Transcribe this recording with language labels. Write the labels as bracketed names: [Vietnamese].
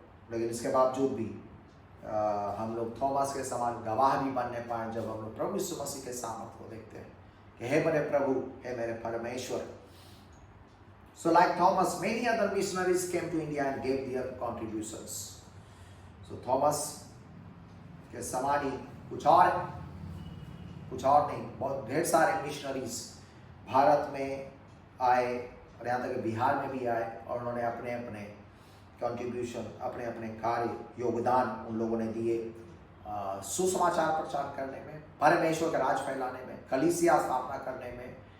[Hindi] लेकिन इसके बावजूद भी हम लोग थॉमस के समान गवाह भी बनने पाए जब हम लोग प्रभु यीशु मसीह के सामर्थ को देखते हैं कि हे मेरे प्रभु, हे मेरे परमेश्वर। [English] So like Thomas, many other missionaries came to India and gave their contributions. [Hindi] So Thomas के समान ही कुछ और नहीं, बहुत ढेर सारे मिशनरीज भारत में आए और यहाँ तक बिहार में भी आए और उन्होंने अपने अपने कंट्रीब्यूशन, अपने अपने कार्य, योगदान उन लोगों ने दिए सुसमाचार प्रचार करने में, परमेश्वर का राज फैलाने में, कलीसिया स्थापना करने में।